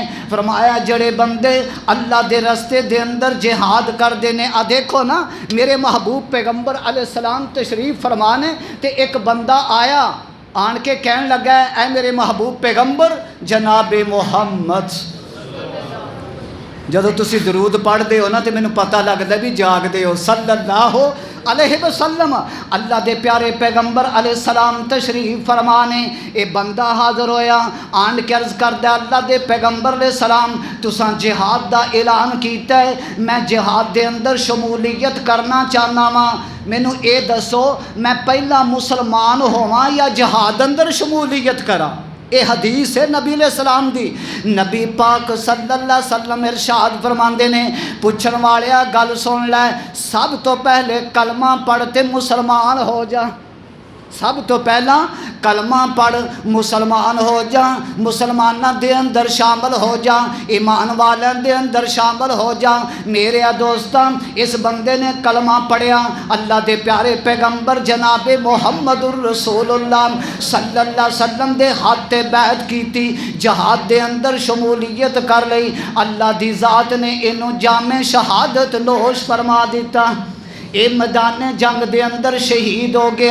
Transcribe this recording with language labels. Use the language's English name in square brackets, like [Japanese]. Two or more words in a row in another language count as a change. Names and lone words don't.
[Punjabi] فرمایا جڑے بندے اللہ دے رستے دے اندر جہاد کرتے ہیں. آ دیکھو نا، میرے محبوب پیغمبر علیہ السلام تشریف فرمانے تے ایک بندہ آیا، آن کے کہن لگا، اے میرے محبوب پیغمبر جنابِ محمد. جدوں تسی درود پڑھتے ہو نا تو مینوں پتا لگتا بھی جاگتے ہو. [Arabic] صلى الله عليه وسلم, [Punjabi] اللہ دے پیارے پیغمبر علیہ السلام تشریف فرمانے. یہ بندہ حاضر ہویا، آن کے عرض کردا، اللہ دے پیغمبر علیہ السلام تساں جہاد دا اعلان کیتا ہے، میں جہاد دے اندر شمولیت کرنا چاہنا وا. مینوں یہ دسو، میں پہلا مسلمان ہوواں یا جہاد اندر شمولیت کرا? یہ حدیث ہے نبی علیہ السلام دی۔ نبی پاک [Arabic] صلى الله عليه وسلم [Punjabi] ارشاد فرماندے نے، پچھن والیا گل سن لے، سب تو پہلے کلمہ پڑھ تے مسلمان ہو جا. سب تو پہلا کلمہ پڑھ مسلمان ہو جا، مسلمانہ دے اندر شامل ہو جا، ایمان والوں دے اندر شامل ہو جا۔ میرے دوستاں اس بندے نے کلمہ پڑھیا، اللہ دے پیارے پیغمبر جناب محمد [Arabic] الرسول اللہ صلی اللہ علیہ وسلم [Punjabi] دے ہاتھ تے بیعت کیتی، جہاد دے اندر شمولیت کر لئی، اللہ دی ذات نے انہوں جامِ شہادت نوش فرما دیتا، اے میدان جنگ دے اندر شہید ہو گیا۔